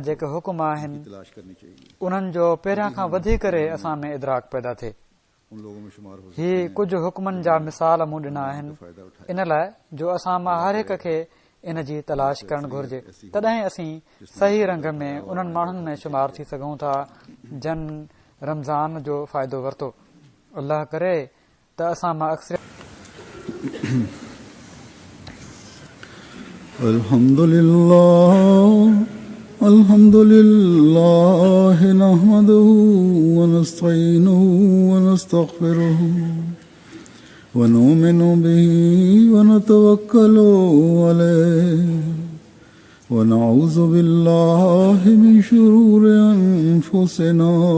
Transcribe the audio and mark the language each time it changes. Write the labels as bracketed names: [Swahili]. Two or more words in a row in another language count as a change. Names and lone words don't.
[Sindhi] जेके हुकुम आहिनि उन्हनि जो पहिरियां खां वधी करे असां में इदराक पैदा थिए ही कुझु हुकमनि जा मिसाल मूं ॾिना आहिनि इन लाइ जो असां मां हर हिक खे इन जी तलाश करणु घुर्जे तॾहिं असीं सही रंग में उन्हनि माण्हुनि में शुमार थी सघूं था जन रमज़ान जो फ़ाइदो वरितो अल्लाह करे त असां मां अक्सर [Arabic] الحمد لله نحمده ونستعينه ونستغفره ونؤمن به ونتوكل عليه ونعوذ بالله من شرور أنفسنا